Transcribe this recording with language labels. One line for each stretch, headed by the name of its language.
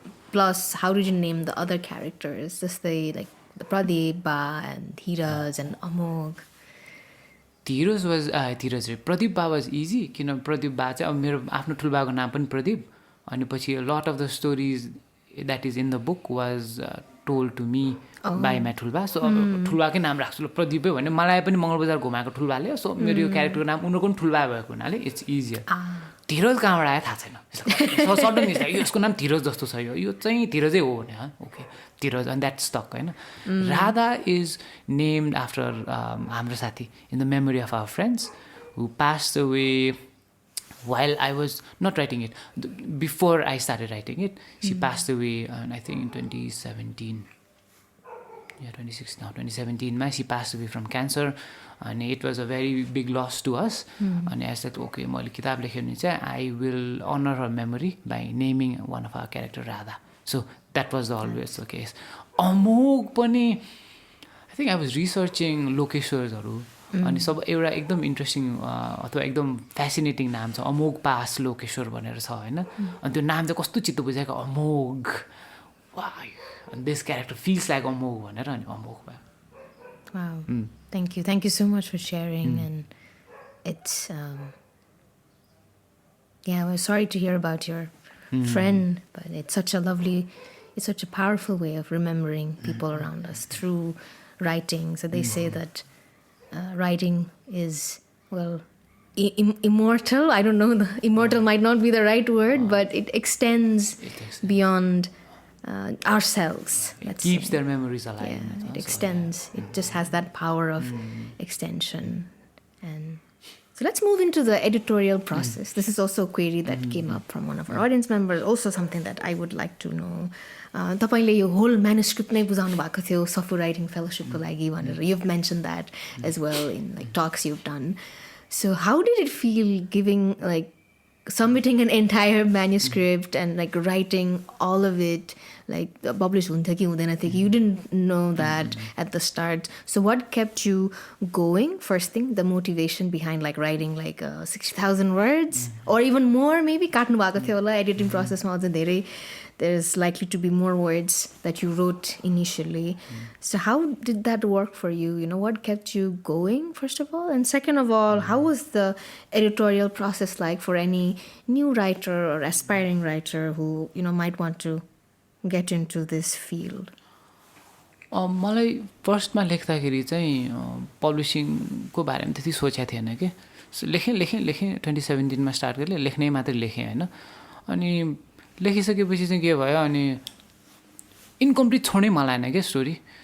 English: Plus, how did you name the other characters? Just the Pradeep, Ba, and Dhiraz, and Amog. Dhiraz was Pradeep Ba was easy. Pradeep Ba
Nepali: चाहिँ अब मेरो आफ्नो ठुलबाको नाम पनि प्रदीप
English: अनि पछि a lot of the stories that is in the book was told to me by my thulba.
Nepali: So ठुलबाकै नाम राख्छु ल प्रदीपै भने मलाई पनि मङ्गलबजार घुमाएको ठुलबाले. So मेरो यो क्यारेक्टरको नाम उनीहरूको पनि ठुलबा भएको हुनाले
English: It's easier.
Nepali: धीरज कहाँबाट आयो थाहा छैन. सडन यसको नाम धीरज जस्तो छ यो चाहिँ धीरजै हो भने okay Dheeraj
English: and that stuck
Nepali: होइन.
English: Radha is named after
Nepali: हाम्रो साथी
English: In the memory of our friends who passed away while I was not writing it. Before I started writing it, she passed away, I think in 2017. Yeah, 26 now. 2017, she passed away from cancer, and it was a very big loss to us. And I said, okay, I will honor her memory by naming one of our character Radha. So that was always the case. Amog pani, I think I was researching Lokeshwarharu.
Nepali: अनि सब एउटा एकदम interesting अथवा एकदम फ्यासिनेटिङ नाम छ अमोघ pass Lokeshwar भनेर छ होइन. अनि त्यो नाम चाहिँ कस्तो चित्त बुझाएको अमोघ वाह
English: this character feels like
Nepali: अमोघ भनेर अनि अमोघ भयो.
English: Wow. Thank you so much for sharing. And it's we're sorry to hear about your friend, but it's such a powerful way of remembering people around us through writing. So they say that writing is, well, immortal. I don't know, immortal might not be the right word, but it extends beyond ourselves. It keeps their memories alive. Yeah, it extends. It just has that power of extension. And so let's move into the editorial process. This is also a query that came up from one of our audience members, also something that I would like to know.
Nepali: तपाईँले यो whole manuscript नै बुझाउनु भएको थियो सफु writing फेलोसिपको लागि भनेर.
English: You've mentioned that as well in like talks you've done. So how did it feel submitting an entire manuscript and like writing all of it, like published
Nepali: हुन्थ्यो कि हुँदैन थियो कि?
English: You didn't know that at the start. So what kept you going? First thing, the motivation behind like writing like 60,000 words or even more maybe.
Nepali: काट्नु भएको थियो होला editing process मा अझ धेरै.
English: There's likely to be more words that you wrote initially. So how did that work for you? What kept you going, first of all? And second of all, how was the editorial process like for any new writer or aspiring writer who, might want to get into this field?
Nepali: मलाई फर्स्टमा लेख्दाखेरि चाहिँ पब्लिसिङको बारेमा त्यति सोचेको थिएन कि. लेखेँ 2017मा start गरेँ, लेख्नै मात्रै लेखेँ होइन. अनि लेखिसकेपछि चाहिँ के भयो अनि इन्कम्प्लिट छोड्नै मन लागेन क्या स्टोरी.